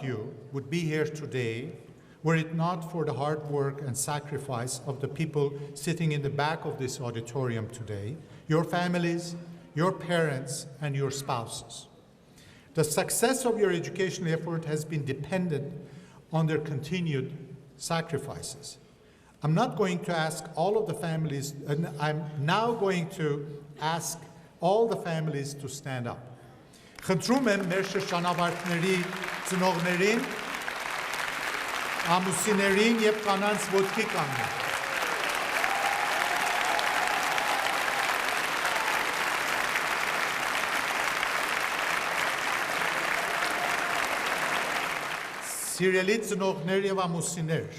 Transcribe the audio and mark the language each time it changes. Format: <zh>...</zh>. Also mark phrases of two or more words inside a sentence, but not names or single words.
<en>you would be here today were it not for the hard work and sacrifice of the people sitting in the back of this auditorium today, your families, your parents, and your spouses. The success of your educational effort has been dependent on their continued sacrifices. I'm not going to ask all of the families, and I'm now going to ask all the families to stand up.</en> <hy>Խնդրում եմ մեր շրջանավարտների ծնողներին, ամուսիններին եւ կանանց ոտքի կանգնել։ Սիրելի ծնողներ եւ ամուսիններ,</hy>